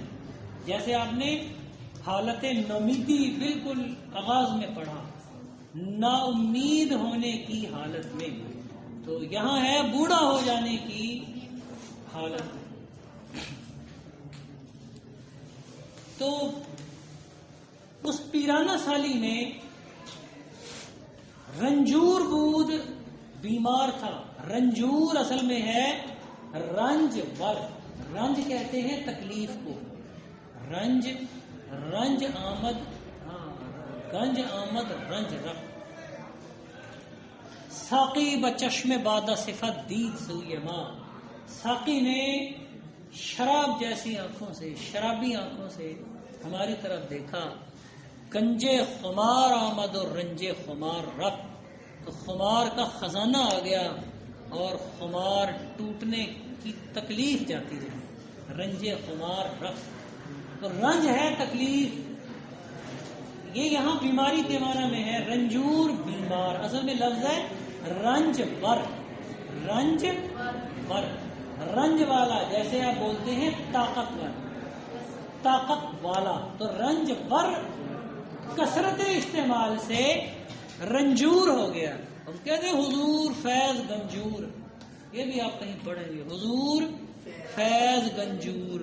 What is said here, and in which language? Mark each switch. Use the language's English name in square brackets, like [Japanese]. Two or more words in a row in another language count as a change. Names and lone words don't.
[Urdu] جیسے آپ نے حالت نومیدی بالکل آغاز میں پڑھا، نا امید ہونے کی حالت میں، تو یہاں ہے بوڑھا ہو جانے کی حالت. تو اس پیرانہ سالی میں [Persian] رنجور بود [Urdu] بیمار تھا. رنجور اصل میں ہے رنج ور. رنج کہتے ہیں تکلیف کو. [Persian] رنج آمد، گنج آمد رنج رفت. ساقی بچشم بادہ صفت دید سوی ماں. [Urdu] ساقی نے شراب جیسی آنکھوں سے، شرابی آنکھوں سے ہماری طرف دیکھا. [Persian] گنجے خمار آمد اور رنجے خمار رفت. [Urdu] تو خمار کا خزانہ آ گیا اور خمار ٹوٹنے کی تکلیف جاتی رہی. [Persian] رنجے خمار رفت. [Urdu] تو رنج ہے تکلیف، یہ یہاں بیماری کے معنی میں ہے. رنجور بیمار، اصل میں لفظ ہے رنج ور. رنج ور، رنج والا، جیسے آپ بولتے ہیں طاقتور، طاقت والا. تو رنج ور کثرت استعمال سے رنجور ہو گیا. ہم کہتے ہیں حضور فیض گنجور، یہ بھی آپ کہیں پڑھیں گے، حضور فیض گنجور.